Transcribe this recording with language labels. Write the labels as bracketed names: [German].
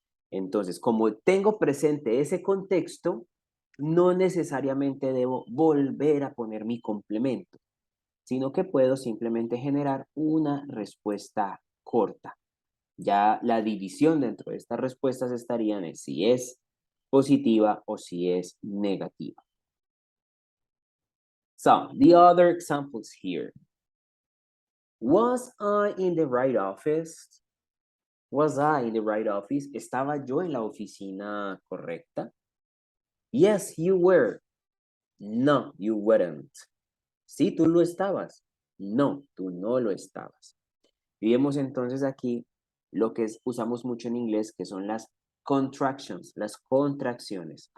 [Spanish] Entonces, como tengo presente ese contexto, no necesariamente debo volver a poner mi complemento, sino que puedo simplemente generar una respuesta corta. Ya la división dentro de estas respuestas estarían en si es positiva o si es negativa. [English] So, the other examples here. Was I in the right office? Was I in the right office? [Spanish] ¿Estaba yo en la oficina correcta? [English] Yes, you were. No, you weren't. [Spanish] Sí, tú lo estabas. No, tú no lo estabas. Y vemos entonces aquí lo que usamos mucho en inglés, que son las contractions, las contracciones.